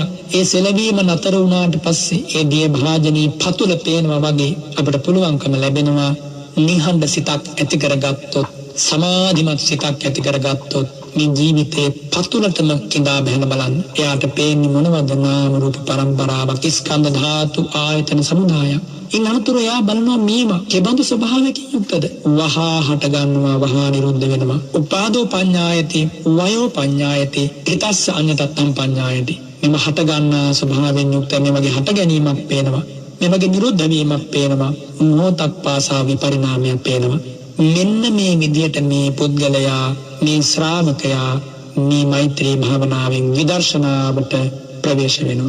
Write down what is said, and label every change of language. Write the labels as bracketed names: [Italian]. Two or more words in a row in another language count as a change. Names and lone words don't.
[Sinhala] ඒ සෙලවීම නතර වුණාට පස්සේ ඒ දිය භාජනී පතුල පේනවා වගේ අපිට පුළුවන්කම ලැබෙනවා නිහඬ සිතක් ඇති කරගත්තොත්, සමාධිමත් සිතක් ඇති කරගත්තොත් මේ ජීවිතේ පතුලටම කිඳා බහන බලන්න. එයාට පේන්නේ මොනවද? නාම රූප පරම්පරාවක්, ස්කන්ධ ධාතු ආයතන සමුදායක්. ඉන් අනතුරු එයා බලනවා මේවා කෙබඳු ස්වභාවයකින් යුක්තද? වහා හට ගන්නවා, වහා නිරුද්ධ වෙනවා. [Pali] උපාදෝ පඤ්ඤායති, වයෝ පඤ්ඤායති, ත්‍රිතස්ස අඤ්ඤතත්තම් පඤ්ඤායති. [Sinhala] මෙම හට ගන්නා ස්වභාවයෙන් යුක්ත මේ වගේ හට ගැනීමක් පේනවා. මේ වගේ නිරුද්ධ වීමක් පේනවා. මොහොතක් පාසා විපරිණාමයක් පේනවා. මෙන්න මේ විදියට මේ පුද්ගලයා, මේ ශ්‍රාවකයා මේ මෛත්‍රී භාවනාවෙන් විදර්ශනාවට ප්‍රවේශ වෙනවා.